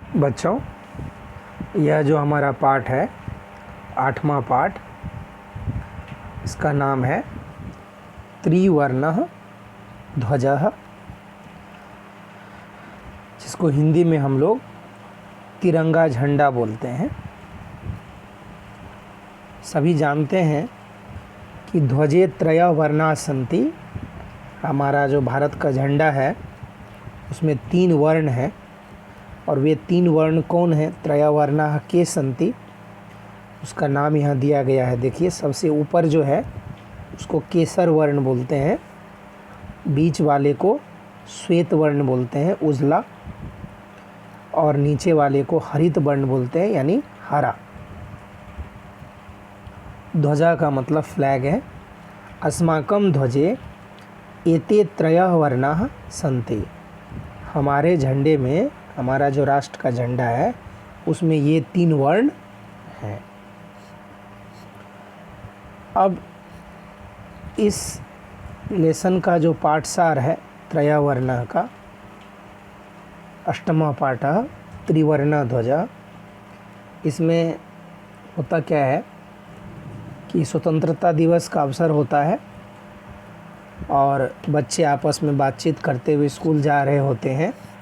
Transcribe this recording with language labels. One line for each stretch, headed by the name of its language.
Hindi: बच्चों, यह जो हमारा पाठ है 8वां पाठ, इसका नाम है त्रिवर्णः ध्वजः, जिसको हिंदी में हम लोग तिरंगा झंडा बोलते हैं। सभी जानते हैं कि
Sanskrit: ध्वजे त्रयः वर्णाः सन्ति।
Hindi: हमारा जो भारत का झंडा है उसमें 3 वर्ण हैं, और वे 3 वर्ण कौन हैं?
Sanskrit: त्रयः वर्णाः के सन्ति,
Hindi: उसका नाम यहाँ दिया गया है। देखिए, सबसे ऊपर जो है उसको केसर वर्ण बोलते हैं, बीच वाले को श्वेत वर्ण बोलते हैं उजला, और नीचे वाले को हरित वर्ण बोलते हैं यानी हरा। ध्वजा का मतलब फ्लैग है।
Sanskrit: अस्माकं ध्वजे एते त्रयः वर्णाः सन्ति।
Hindi: हमारे झंडे में, हमारा जो राष्ट्र का झंडा है उसमें ये 3 वर्ण हैं। अब इस लेसन का जो पाठसार है त्रयः वर्णः का, 8वां पाठः त्रिवर्णः ध्वजा, इसमें होता क्या है कि स्वतंत्रता दिवस का अवसर होता है और बच्चे आपस में बातचीत करते हुए स्कूल जा रहे होते हैं।